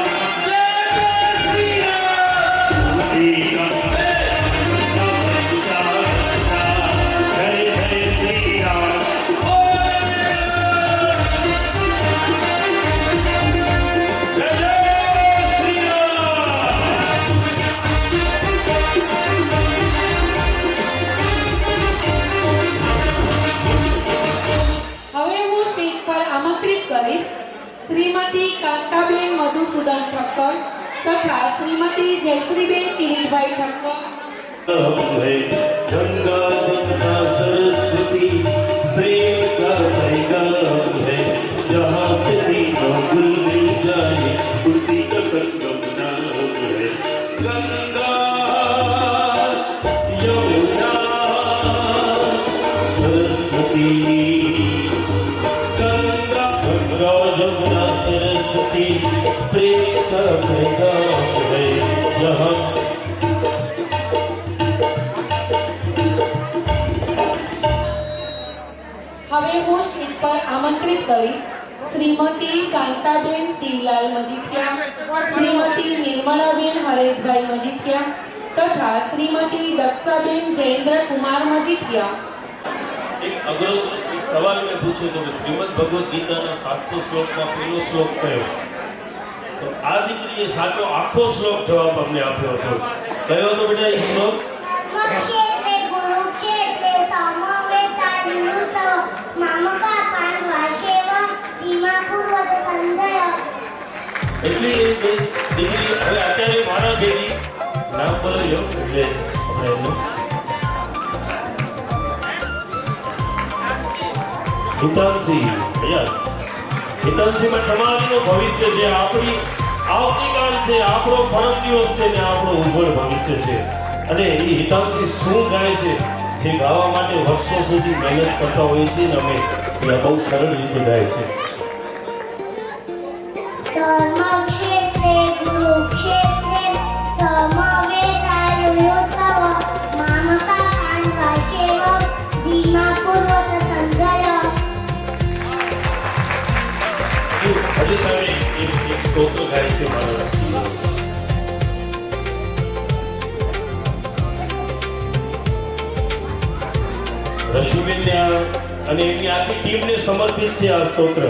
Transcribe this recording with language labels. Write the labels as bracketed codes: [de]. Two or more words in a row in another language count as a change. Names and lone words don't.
[hi] जय जय श्री राम जय जय श्री [gu] હવે હું સ્ટેજ પર આમંત્રિત કરીશ શ્રીમતી કાંતાબેન મધુસૂદન ઠક્કર તથા શ્રીમતી જયશ્રીબેન કિરીટભાઈ ઠક્કર [hi] है गंगा जमुना सरस्वती प्रेम का पैगाम है जहाँ तेरी नौगुल मिल जाए उसी का संगम नाम है गंगा यमुना सरस्वती गंगा गंगा यमुना सरस्वती प्रेम का पैगाम है जहाँ [gu] હવે હું સ્ટેજ પર આમંત્રિત કરીશ શ્રીમતી શાંતાબેન શિવલાલ મજીઠિયા શ્રીમતી નિર્મળાબેન હરેશભાઈ મજીઠિયા તથા શ્રીમતી દત્તાબેન જયેન્દ્ર કુમાર મજીઠિયા એક અઘરો એક સવાલ મેં પૂછ્યો તો કે શ્રીમદ ભગવદ્ ગીતાના 700 શ્લોકમાં પહેલો શ્લોક કયો? તો આ દીકરીએ સાચો આખો શ્લોક જવાબ અમને આપ્યો હતો. કયો હતો બેટા એ શ્લોક? [sa] मक्षेत्रे कुरुक्षेत्रे समवेतायुत्सव मामका पाण्डवाशेव भीमापूर्वत संजय. [gu] એટલી એ દીકરી હવે અત્યારે મારા ભેગી નામ બોલાવ્યો એટલે આપણે એનું હિતાંશી યસ હિતાંશીમાં સમાજનું ભવિષ્ય છે, આપણી આવતીકાલ છે, આપણો પરમ દિવસ છે ને આપણું ઉજ્જવળ ભવિષ્ય છે. અને એ હિતાંશી શું ગાય છે, જે ગાવા માટે વર્ષો સુધી મહેનત કરતા હોઈએ છીએ ને અમે એ બહુ સરળ રીતે ગાય છે. [sa] धर्मक्षेत्रे कुरुक्षेत्रे समवेतायुयोत्सव मामका काण्डकाशेव भीमापूर्वक संजय. [gu] હજી સાહેબ એક સ્તોત્ર ગાય છે મારા રશ્મિબેનને અને એમની આખી ટીમને સમર્પિત છે આ સ્તોત્ર.